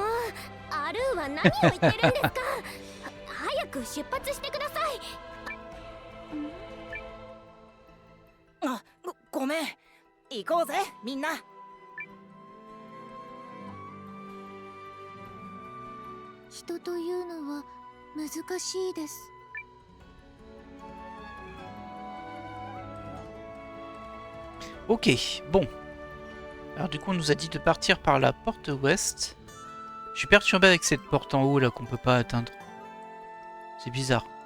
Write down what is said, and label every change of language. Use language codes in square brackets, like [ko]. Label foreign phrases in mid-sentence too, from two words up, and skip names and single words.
[ja] もう、アルーは何を言ってるんですか？早く出発してください。あ、ごめん。行こうぜ、みんな。人というのは難しいです。 [fr] Ok, bon. Alors du coup, on nous a dit de partir par la porte ouest. Je suis perturbé avec cette porte en haut là qu'on peut pas atteindre. C'est bizarre.